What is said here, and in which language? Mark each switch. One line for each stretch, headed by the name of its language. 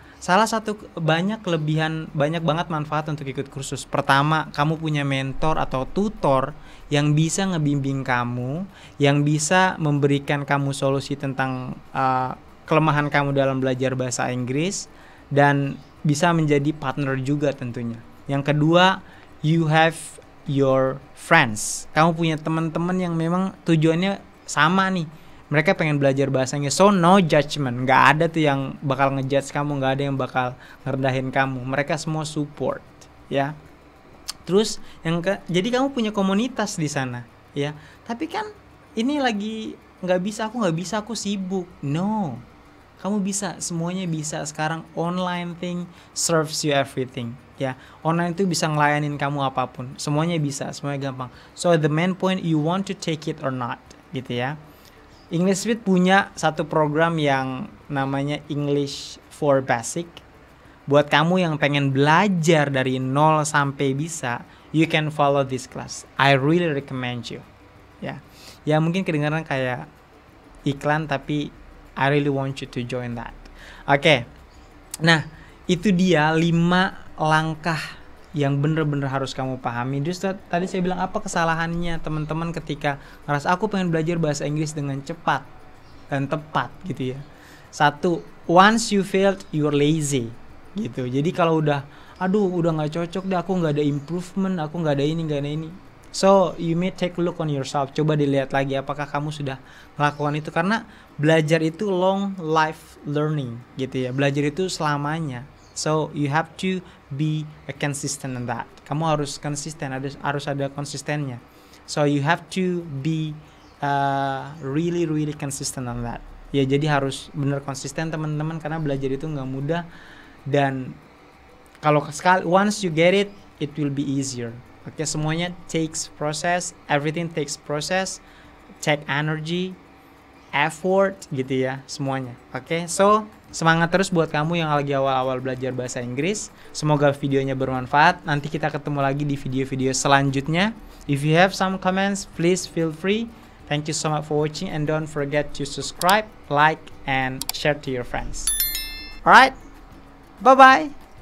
Indonesian: Salah satu banyak banget manfaat untuk ikut kursus. Pertama, kamu punya mentor atau tutor yang bisa ngebimbing kamu, yang bisa memberikan kamu solusi tentang kelemahan kamu dalam belajar bahasa Inggris, dan bisa menjadi partner juga tentunya.
English: Yang kedua, you have your friends.
Indonesian: Kamu punya teman-teman yang memang tujuannya sama nih. Mereka pengen belajar bahasa Inggris.
English: So no judgment.
Indonesian: Nggak ada tuh yang bakal ngejudge kamu, nggak ada yang bakal ngerendahin kamu. Mereka semua support, ya. Terus jadi kamu punya komunitas di sana, ya. Tapi kan ini lagi nggak bisa, aku sibuk. No. Kamu bisa, semuanya bisa. Sekarang
English: online thing serves you everything.
Indonesian: Ya, online itu bisa ngelayanin kamu apapun. Semuanya bisa, semuanya gampang.
English: So the main point, you want to take it or not,
Indonesian: gitu ya. English Speed punya satu program yang namanya English for Basic. Buat kamu yang pengen belajar dari 0 sampai bisa,
English: you can follow this class. I really recommend you. Ya.
Indonesian: Ya mungkin kedengaran kayak iklan, tapi
English: I really want you to join that.
Indonesian: Oke. Nah, itu dia 5 langkah yang bener-bener harus kamu pahami. Terus tadi saya bilang apa kesalahannya teman-teman ketika ngerasa aku pengen belajar bahasa Inggris dengan cepat dan tepat gitu ya.
English: 1, once you failed, you're lazy gitu.
Indonesian: Jadi kalau udah nggak cocok deh, aku nggak ada improvement, aku nggak ada ini.
English: So you may take a look on yourself.
Indonesian: Coba dilihat lagi apakah kamu sudah melakukan itu, karena belajar itu long life learning gitu ya. Belajar itu selamanya.
English: So you have to be consistent in that.
Indonesian: Kamu harus konsisten, harus ada konsistennya.
English: So you have to be really consistent on that.
Indonesian: Ya jadi harus benar konsisten teman-teman, karena belajar itu nggak mudah, dan kalau
English: once you get it, it will be easier. Oke, semuanya takes process, everything takes process, take energy, effort
Indonesian: gitu ya, semuanya. Oke, so semangat terus buat kamu yang lagi awal-awal belajar bahasa Inggris. Semoga videonya bermanfaat. Nanti kita ketemu lagi di video-video selanjutnya.
English: If you have some comments, please feel free. Thank you so much for watching and don't forget to subscribe, like, and share to your friends. Alright, bye-bye.